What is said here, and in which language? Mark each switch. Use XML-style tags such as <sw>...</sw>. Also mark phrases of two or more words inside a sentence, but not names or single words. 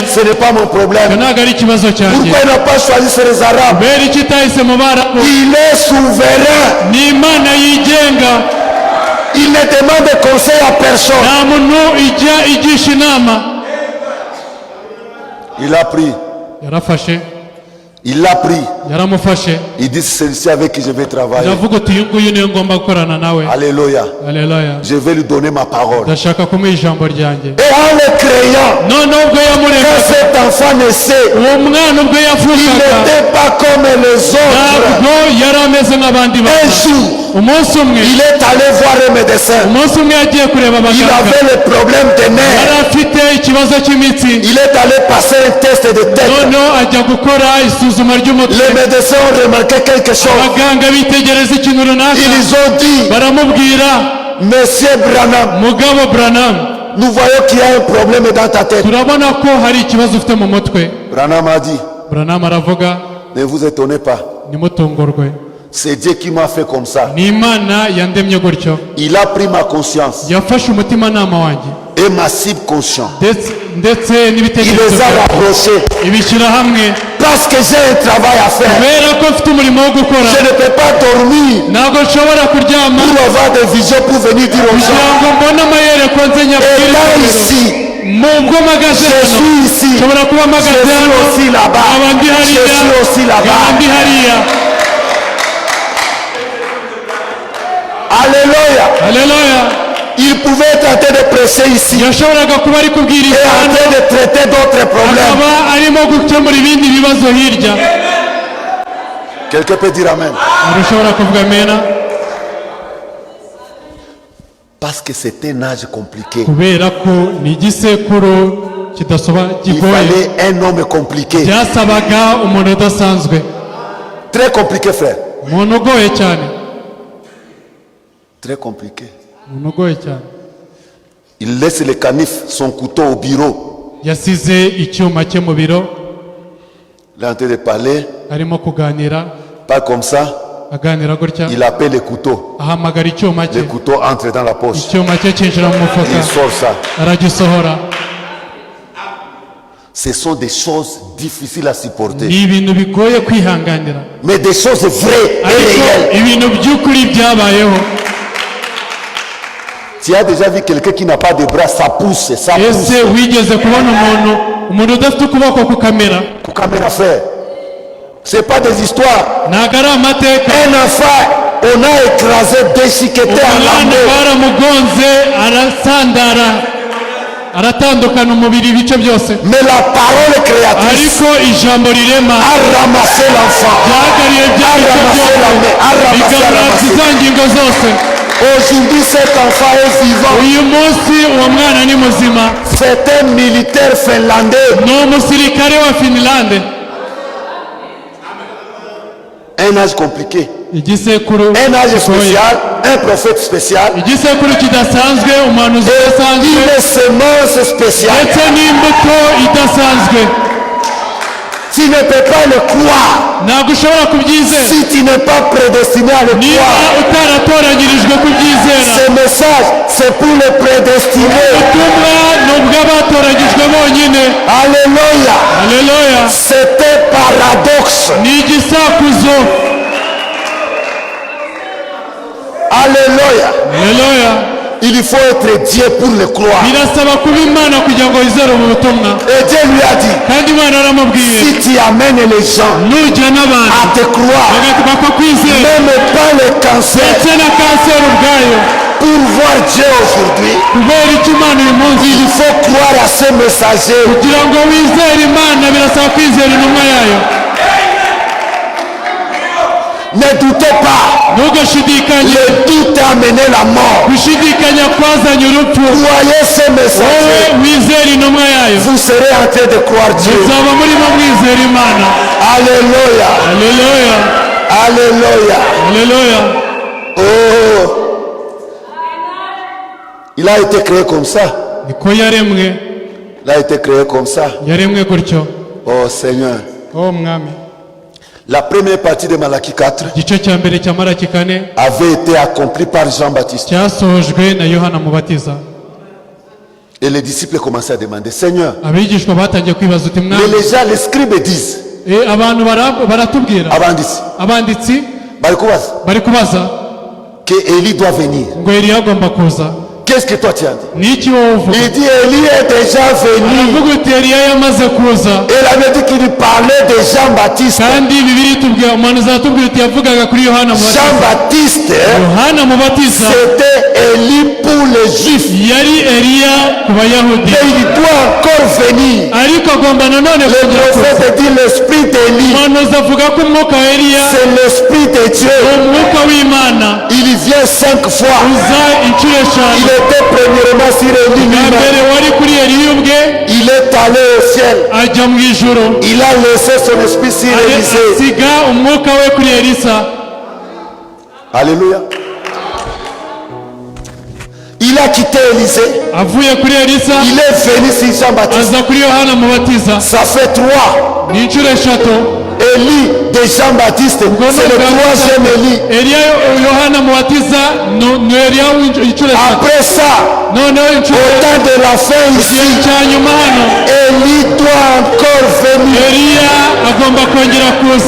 <fr>Ce n'est pas mon</fr> <rw>ibyo</rw> <fr>problème.</fr> <rw>ntabwo ari ikibazo cyanjye.</rw> <fr>Pourquoi il n'a pas choisi sur les Arabes?</fr> <rw>kubera iki itahisemo Barabu?</rw> <fr>Il est souverain.</fr> <rw>ni Imana yigenga,</rw> <fr>Il ne demande conseil à personne.</fr> <rw>nta muntu igisha inama.</rw> <fr>Il a pris.</fr> <rw>yarafashe</rw> <fr>Il l'a pris.</fr> <rw>yaramufashe</rw> <fr>Il dit c'est celui avec qui je vais travailler.</fr> <rw>iravuga uti uyu nguyu niwe ngomba gukorana nawe.</rw> <fr>Alléluia.</fr> <rw>Haleluya.</rw> <fr>Je vais lui donner ma parole.</fr> <rw>ndashaka kumuha ijambo ryanjye.</rw> <fr>Et en le créant,</fr> <rw>noneho ubwo</rw> <fr>quand</fr> <rw>yamurekaga</rw> <fr>cet enfant naissait,</fr> <rw>uwo mwana ubwo</rw> <fr>il</fr> <rw>yavukaga</rw> <fr>n'était pas comme les autres.</fr> <rw>ntabwo yari ameze nk'abandi</rw> <fr>Un</fr> <rw>bana.</rw> <fr>jour,</fr> <rw>umunsi umwe</rw> <fr>il est allé voir un médecin.</fr> <rw>umunsi umwe yagiye kureba</rw> <fr>Il</fr> <rw>abaganga.</rw> <fr>avait le problème des</fr> <rw>yari</rw> <fr>nerfs.</fr> <rw>afite ikibazo cy'imitsi.</rw> <fr>Il est allé passer un test de tête.</fr> <rw>noneho ajya gukora isuzuma ry'umutwe.</rw> <fr>Les médecins ont remarqué quelque chose.</fr> <rw>abaganga bitegereza ikintu runaka</rw> <fr>Ils ont dit,</fr> <rw>baramubwira,</rw> <fr>Monsieur Branham,</fr> <rw>mugabo Branham,</rw> <fr>nous voyons qu'il y a un problème dans ta tête.</fr> <rw>turabona ko hari ikibazo ufite mu mutwe.</rw> <fr>Branham a dit,</fr> <rw>Branham aravuga,</rw> <fr>ne vous étonnez pas.</fr> <rw>nimutungurwe,</rw> <fr>C'est Dieu qui m'a fait comme ça.</fr> <rw>ni Imana yandemye gutyo.</rw> <fr>Il a pris ma conscience</fr> <rw>yafashe umutimanama wanjye</rw> <fr>et ma subconscient.</fr> <rw>ndetse</rw> <fr>Il</fr> <rw>n'ibitekerezo</rw> <fr>les a</fr> <rw>byanjye</rw> <fr>rapprochés</fr> <rw>ibishyira hamwe.</rw> <fr>parce que j'ai un travail à faire.</fr> <rw>kubera ko mfite umurimo wo gukora,</rw> <fr>Je ne peux pas dormir</fr> <rw>ntabwo nshobora kuryama</rw> <fr>pour avoir des visions pour venir dire aux</fr> <rw>kugira</rw> <fr>gens.</fr> <rw>ngo mbone amayereko nze</rw> <fr>Et</fr> <rw>nyabwire</rw> <fr>là</fr> <rw>itorero.</rw> <fr>ici,</fr> <rw>mu bwo mpagaze</rw> <fr>je</fr> <rw>hano</rw> <fr>suis ici.</fr> <rw>nshobora kuba</rw> <fr>Je</fr> <rw>mpagaze</rw> <fr>suis</fr> <rw>hano</rw> <fr>aussi là-bas.</fr> <rw>nkaba ndi</rw> <fr>Je</fr> <rw>hariya</rw> <fr>suis aussi</fr> <rw>nkaba</rw> <fr>là-bas.</fr> <rw>ndi hariya.</rw> <fr>Alléluia.</fr> <rw>haleluya.</rw> <fr>Il pouvait être en train de prêcher ici</fr> <rw>yashoboraga kuba ari</rw> <fr>et</fr> <rw>kubwiriza</rw> <fr>en</fr> <rw>hano</rw> <fr>train de traiter d'autres problèmes.</fr> <rw>akaba arimo gukemura ibindi bibazo hirya.</rw> <fr>Quelqu'un peut dire Amen.</fr> <rw>ushobora kuvuga amena.</rw> <fr>Parce que c'est un âge compliqué.</fr> <rw>kubera ko ni igisekuru</rw> <fr>Il</fr> <rw>kigoye.</rw> <fr>fallait un homme compliqué.</fr> <rw>byasabaga umuntu udasanzwe,</rw> <fr>Très compliqué, frère.</fr> <rw>umuntu ugoye cyane,</rw> <fr>Très compliqué.</fr> <rw>umuntu ugoye cyane.</rw> <fr>Il laisse le canif, son couteau au bureau.</fr> <rw>yasize icyuma cye mu biro</rw> <fr>Il est en train de parler.</fr> <rw>arimo kuganira,</rw> <fr>Pas comme ça.</fr> <rw>aganira gutya,</rw> <fr>Il appelle le couteau.</fr> <rw>ahamagara icyuma</rw> <fr>Le</fr> <rw>cye,</rw> <fr>couteau entre dans la poche.</fr> <rw>icyuma cye cyinjira mu</rw> <fr>Il</fr> <rw>mufuka</rw> <fr>sort ça.</fr> <rw>aragisohora.</rw> <fr>Ce sont des choses difficiles à supporter.</fr> <rw>ni ibintu bigoye kwihanganira,</rw> <fr>Mais des choses vraies et</fr> <rw>ariko</rw> <fr>réelles.</fr> <rw>ibintu by'ukuri byabayeho.</rw> <fr>Tu as déjà vu quelqu'un qui n'a pas de bras, ça pousse, ça pousse.</fr> <rw>ese wigeze kubona umuntu udafite ukuboko kukamera?</rw> <fr>Pour caméra frère. C'est pas des histoires.</fr> <rw>ntabwo ari amateka.</rw> <fr>Un enfant, on a écrasé déchiqueté en</fr> <rw>umwana</rw> <fr>lambeaux.</fr> <rw>baramugonze arasandara, aratandukana umubiri ibice byose,</rw> <fr>Mais la parole créatrice</fr> <rw>ariko ijambo rirema</rw> <fr>a ramassé l'enfant.</fr> <rw>ryagariye bya bice byose bigarura za ngingo zose.</rw> <fr>Aujourd'hui, cet enfant est vivant.</fr> <rw>uyu munsi uwo mwana ni muzima,</rw> <fr>C'est un militaire finlandais.</fr> <rw>ni umusirikare wa Finlande.</rw> <fr>Un âge compliqué.</fr> <rw>igisekuru</rw> <fr>Un âge</fr> <rw>kigoye,</rw> <fr>spécial. Un prophète spécial.</fr> <rw>igisekuru kidasanzwe, umuhanuzi udasanzwe,</rw> <fr>Une semence spéciale.</fr> <rw>ndetse n'imbuto idasanzwe.</rw> <fr>Si Tu ne peux pas le croire</fr> <rw>ntabwo ushobora kubyizera</rw> <fr>si tu n'es pas prédestiné à le</fr> <rw>niba</rw> <fr>croire.</fr> <rw>utaratoranyirijwe kubyizera.</rw> <fr>Ce message, c'est pour les prédestinés.</fr> <rw>ubutumwa ni ubw'abatoranyijwe bonyine.</rw> <fr>Alléluia.</fr> <rw>Haleluya.</rw> <fr>C'était paradoxe.</fr> <rw>ni igisakuzo.</rw> <fr>Alléluia.</fr> <rw>Haleluya.</rw> <fr>Il faut être Dieu pour le croire.</fr> <rw>birasaba kuba Imana kugira ngo wizere ubu butumwa.</rw> <fr>Et Dieu lui a dit,</fr> <rw>kandi Imana yaramubwiye</rw> <fr>si tu amènes les gens</fr> <rw>nujya n'abantu</rw> <fr>à te croire,</fr> <rw>bakakwizera</rw> <fr>même pas le cancer,</fr> <rw>ndetse na kanseri ubwayo,</rw> <fr>pour voir Dieu aujourd'hui,</fr> <rw>kubera icyo Imana uyu munsi,</rw> <fr>il faut croire à ce messager.</fr> <rw>kugira ngo wizere Imana birasaba kwizera intumwa yayo.</rw> <fr>Ne doutez pas,</fr> <rw>ntugashidikanye.</rw> <fr>le doute a amené la mort.</fr> <rw>gushidikanya kwazanye urupfu.</rw> <fr>Croyez ce</fr> <rw>wowe</rw> <fr>messager,</fr> <rw>wizere intumwa yayo,</rw> <fr>vous serez en train de croire Dieu.</fr> <rw>muzaba murimo mwizera Imana.</rw> <fr>Alléluia.</fr> <rw>Haleluya.</rw> <fr>Alléluia.</fr> <rw>Haleluya.</rw> <fr>Oh, il a été créé comme ça.</fr> <rw>niko yaremwe.</rw> <fr>Il a été créé comme ça.</fr> <rw>yaremwe gutyo.</rw> <fr>Oh Seigneur.</fr> <rw>o mwami.</rw> <fr>La première partie de Malachie 4</fr> <rw>igice cya mbere cya Malaki 4</rw> <fr>avait été accomplie par Jean-Baptiste.</fr> <rw>cyasojwe na Yohana Mubatiza.</rw> <fr>Et les disciples commençaient à demander, Seigneur,</fr> <rw>abigishwa batangiye kwibaza uti</rw> <fr>mais</fr> <rw>mwami,</rw> <fr>les gens, les scribes disent,</fr> <rw>abantu baratubwira, abanditsi bari kubaza</rw> <fr>que Élie doit venir.</fr> <rw>ngo Eliya agomba kuza.</rw> <fr>Qu'est-ce que toi tu as dit?</fr> <rw>ni iki wowe uvuga?</rw> <fr>Il dit, Élie est déjà venu.</fr> <rw>aravuga uti Eliya yamaze kuza.</rw> <fr>Il avait dit qu'il parlait de Jean-Baptiste.</fr> <rw>kandi Bibiliya itubwira, umuhanuzi aratubwira uti yavugaga kuri Yohana Mubatiza.</rw> <fr>Jean-Baptiste,</fr> <rw>Yohana Mubatiza</rw> <fr>c'était Élie pour les Juifs.</fr> <rw>yari Eliya ku Bayahudi,</rw> <fr>Mais il doit encore venir.</fr> <rw>ariko agomba nanone</rw> <fr>Le</fr> <rw>kongera kuza.</rw> <fr>prophète dit l'esprit d'Élie,</fr> <rw>umuhanuzi avuga ko umwuka wa Eliya</rw> <fr>c'est l'esprit de Dieu.</fr> <rw>umwuka w'Imana</rw> <fr>Il vient 5 fois.</fr> <rw>uza inshuro eshanu.</rw> <fr>Il était premièrement sur Élie</fr> <rw>bwa</rw> <fr>lui-même.</fr> <rw>mbere wari kuri Eliya ubwe,</rw> <fr>Il est allé au ciel.</fr> <rw>ajya mu ijuru,</rw> <fr>Il a laissé son esprit sur Élisée.</fr> <rw>asiga umwuka we kuri Elisa.</rw> <fr>Alléluia. Il a quitté Élisée.</fr> <rw>avuye kuri Elisa</rw> <fr>Il est venu sur Jean-Baptiste.</fr> <rw>aza kuri Yohana Mubatiza.</rw> <fr>Ça fait 3.</fr> <rw>ni inshuro eshatu.</rw> <fr>Élie de Jean-Baptiste, c'est le 3e Élie.</fr> <rw>Eliya Yohana Mubatiza ni Eliya inshuro eshatu.</rw> <fr>Après ça,</fr> <rw>noneho inshuro</rw> <fr>au temps de la fin ici,</fr> <rw>cya nyuma hano,</rw> <fr>Élie doit encore venir</fr> <rw>Eliya agomba kongera kuza</rw>